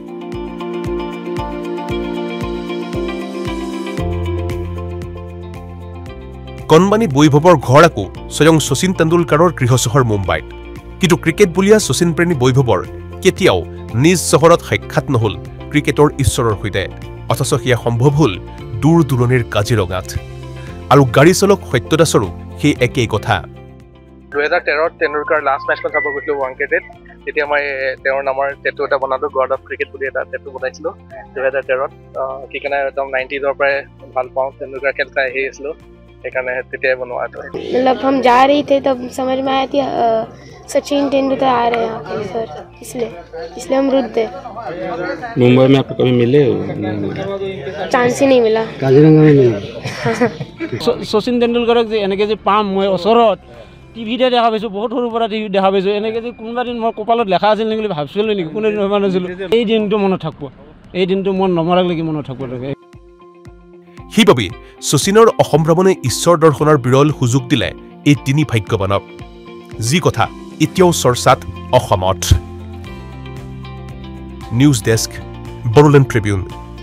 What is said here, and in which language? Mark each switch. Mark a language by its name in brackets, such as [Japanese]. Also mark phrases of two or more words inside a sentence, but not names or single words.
[Assamese] কণবানী বৈভৱৰ ঘৰ আকৌ স্বয়ং শচীন তেণ্ডুলকাৰৰ গৃহ চহৰ মুম্বাইত কিন্তু ক্ৰিকেট বুলিয়া শচীন প্ৰেমী বৈভৱৰ কেতিয়াও নিজ চহৰত সাক্ষাৎ নহল ক্ৰিকেটৰ ঈশ্বৰৰ সৈতে অথচ সেয়া সম্ভৱ হ'ল দূৰ দূৰণিৰ কাজিৰঙাত আৰু গাড়ী চালক সত্যদাসৰো সেই একেই কথা 2013ত তেণ্ডুলকাৰ লাষ্ট মেচখন চাব গৈছিলোঁ ৱাংখেড়েত তেতিয়া মই তেওঁৰ নামৰ টেটু এটা বনালোঁ [English] God of cricket [Assamese] বুলি এটা টেটু বনাইছিলোঁ 2013ত কি কাৰণে একদম 90ৰ পৰাই ভাল পাওঁ তেণ্ডুলকাৰ খেল চাই আহি আছিলোঁ সেইকাৰণে তেতিয়াই বনোৱা এইটো [Hindi] मतलब हम जा रहे थे तब समझ में आया थी सचिन तेंदुलकर आ रहे हैं यहाँ पे सर इसलिए हम रुक गए मुंबई में आपको कभी मिले चांस ही नहीं मिला काजीरंगा में मिले [Assamese] শচীন তেণ্ডুলকাৰক যে এনেকৈ যে পাম মই ওচৰত টিভিতে দেখা পাইছোঁ বহুত সৰুৰ পৰা টিভিত দেখা পাইছোঁ এনেকৈ যে কোনোবা দিন মই কপালত লেখা আছিল নেকি বুলি ভাবিছিলোঁ নেকি কোনে নভবা নাছিলোঁ এই দিনটো মনত থাকিব এই দিনটো মন নমৰালৈকে মনত থাকিব সেইবাবে শচীনৰ অসম ভ্ৰমণে ঈশ্বৰ দৰ্শনৰ বিৰল সুযোগ দিলে এই তিনি ভাগ্যৱানক যি কথা এতিয়াও চৰ্চাত অসমত [English] news desk [Assamese] বড়োলেণ্ড ট্ৰিবিউন